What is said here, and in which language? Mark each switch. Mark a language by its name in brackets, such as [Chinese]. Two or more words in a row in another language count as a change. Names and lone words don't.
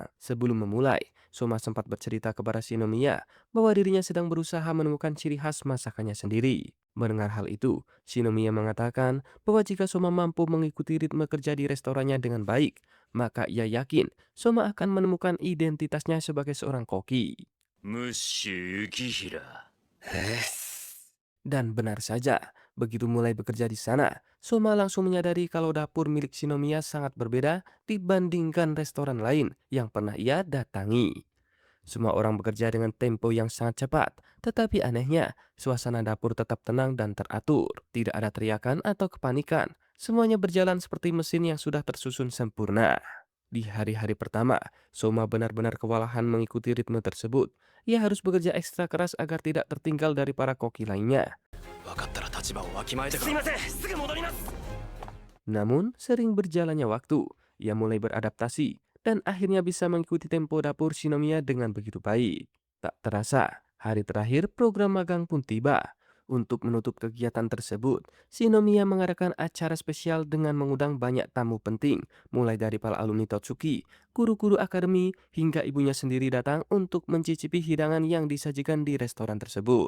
[Indonesian] Sebelum memulai, Soma sempat bercerita kepada Shinomiya bahwa dirinya sedang berusaha menemukan ciri khas masakannya sendiri. Mendengar hal itu, Shinomiya mengatakan bahwa jika Soma mampu mengikuti ritme kerja di restorannya dengan baik, maka ia yakin Soma akan menemukan identitasnya sebagai seorang koki. [Japanese] ムッシュ雪平。 [Indonesian] Dan benar saja, begitu mulai bekerja di sana, Soma langsung menyadari kalau dapur milik Shinomiya sangat berbeda dibandingkan restoran lain yang pernah ia datangi. Semua orang bekerja dengan tempo yang sangat cepat, tetapi anehnya, suasana dapur tetap tenang dan teratur. Tidak ada teriakan atau kepanikan. Semuanya berjalan seperti mesin yang sudah tersusun sempurna. Di hari-hari pertama, Soma benar-benar kewalahan mengikuti ritme tersebut. Ia harus bekerja ekstra keras agar tidak tertinggal dari para koki lainnya. [Japanese] 分かったら立場をわきまえてから。すいません、すぐ戻ります。 [Indonesian] Namun, sering berjalannya waktu, ia mulai beradaptasi dan akhirnya bisa mengikuti tempo dapur Shinomiya dengan begitu baik. Tak terasa, hari terakhir program magang pun tiba. Untuk menutup kegiatan tersebut, Shinomiya mengadakan acara spesial dengan mengundang banyak tamu penting, mulai dari para alumni Totsuki, guru-guru akademi, hingga ibunya sendiri datang untuk mencicipi hidangan yang disajikan di restoran tersebut.